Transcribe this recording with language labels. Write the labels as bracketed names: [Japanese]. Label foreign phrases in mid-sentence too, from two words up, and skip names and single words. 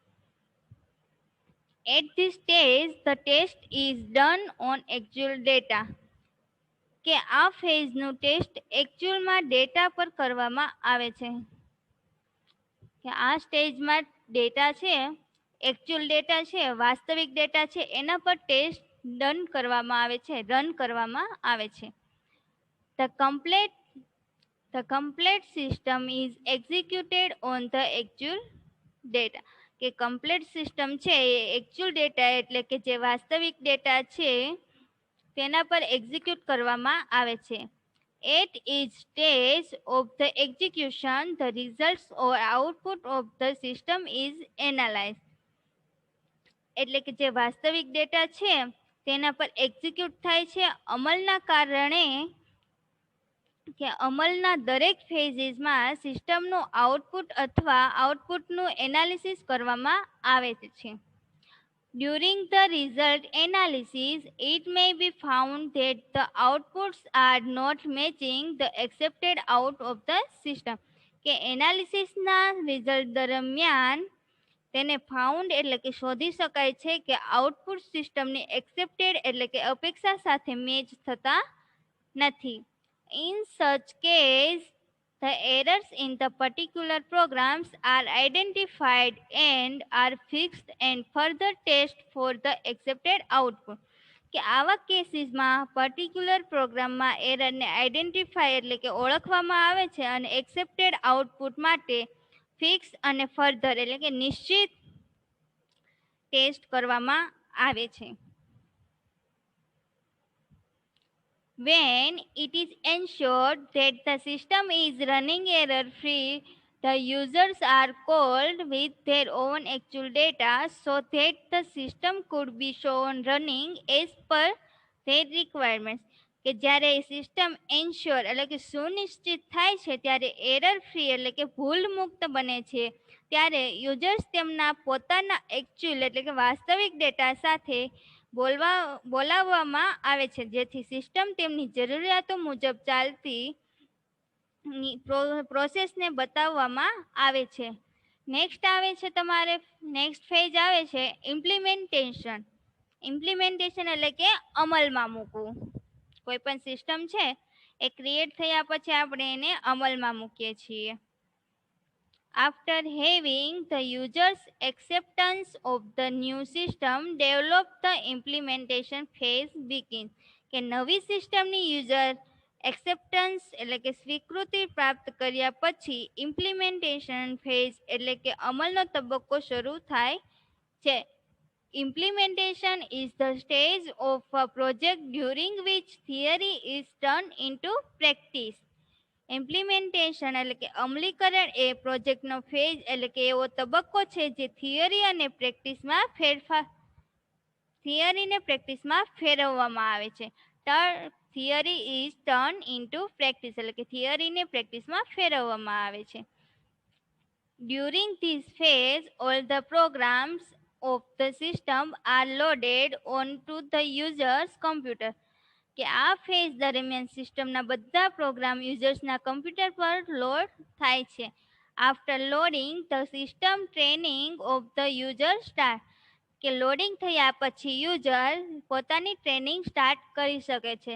[English] At this stage the test is done on actual data. [Gujarati] કે આ ફેઝનું ટેસ્ટ એકચ્યુઅલમાં ડેટા પર કરવામાં આવે છે. કે આ સ્ટેજમાં ડેટા છે, [English] actual data [Gujarati] છે, વાસ્તવિક ડેટા છે, એના પર [English] test done [Gujarati] કરવામાં આવે છે, રન કરવામાં આવે છે. [English] The complete system is executed on the actual data. [Gujarati] કે [English] complete system [Gujarati] છે એ [English] actual data [Gujarati] એટલે કે જે વાસ્તવિક ડેટા છે તેના પર એક્ઝિક્યુટ કરવામાં આવે છે. [English] At each stage of the execution, the results or output of the system is analyzed. [Gujarati] એટલે કે જે વાસ્તવિક ડેટા છે તેના પર એક્ઝિક્યુટ થાય છે. અમલના કારણે કે અમલના દરેક ફેઝીસમાં સિસ્ટમનું આઉટપુટ અથવા આઉટપુટનું એનાલિસિસ કરવામાં આવે છે. [English] During the result analysis, it may be found that the outputs are not matching the accepted out of the system. [Gujarati] કે એનાલિસિસના રિઝલ્ટ દરમિયાન તેને ફાઉન્ડ એટલે કે શોધી શકાય છે કે આઉટપુટ સિસ્ટમની એક્સેપ્ટેડ એટલે કે અપેક્ષા સાથે મેચ થતા નથી. [English] In such case, the errors in the particular programs are identified and are fixed and further test for the accepted output. [Gujarati] કે આવા કેસીસમાં પર્ટિક્યુલર પ્રોગ્રામમાં એરરને આઈડેન્ટિફાય એટલે કે ઓળખવામાં આવે છે અને [English] accepted output [Gujarati] માટે ફિક્સ અને ફર્ધર એટલે કે નિશ્ચિત ટેસ્ટ કરવામાં આવે છે. [English] When it is ensured that the system is running error-free, the users are called with their own actual data so that the system could be shown running as per their requirements. [Gujarati] કે જ્યારે સિસ્ટમ એન્શ્યોર એટલે કે સુનિશ્ચિત થાય છે ત્યારે [English] error free [Gujarati] એટલે કે ભૂલ મુક્ત બને છે, ત્યારે યુઝર્સ તેમના પોતાના એકચ્યુઅલ એટલે કે વાસ્તવિક ડેટા સાથે બોલાવવામાં આવે છે, જેથી સિસ્ટમ તેમની જરૂરિયાતો મુજબ ચાલતી પ્રોસેસને બતાવવામાં આવે છે. નેક્સ્ટ આવે છે તમારે [English] next phase [Gujarati] આવે છે ઇમ્પ્લિમેન્ટેશન. ઇમ્પ્લિમેન્ટેશન એટલે કે અમલમાં મૂકવું. કોઈ પણ સિસ્ટમ છે એ ક્રિએટ થયા પછી આપણે એને અમલમાં મૂકીએ છીએ. [English] After having the user's acceptance of the new system, develop the implementation phase begins. [Gujarati] કે નવી સિસ્ટમની [English] user acceptance [Gujarati] એટલે કે સ્વીકૃતિ પ્રાપ્ત કર્યા પછી [English] implementation phase [Gujarati] એટલે કે અમલનો તબક્કો શરૂ થાય છે. [English] Implementation is the stage of a project during which theory is turned into practice. [Gujarati] ઇમ્પ્લિમેન્ટેશન એટલે કે અમલીકરણ એ પ્રોજેક્ટનો ફેઝ એટલે કે એવો તબક્કો છે જે થિયરીને પ્રેક્ટિસમાં ફેરવવામાં આવે છે. [English] theory is turn into practice [Gujarati] એટલે કે થિયરીને પ્રેક્ટિસમાં ફેરવવામાં આવે છે. [English] During this phase, all the programs of the system are loaded onto the user's computer. [Gujarati] કે આ ફેઝ દરમિયાન સિસ્ટમના બધા પ્રોગ્રામ યુઝર્સના કમ્પ્યુટર પર લોડ થાય છે. [English] after loading the system training of the user start [Gujarati] કે લોડિંગ થયા પછી યુઝર પોતાની [English] training start [Gujarati] કરી શકે છે.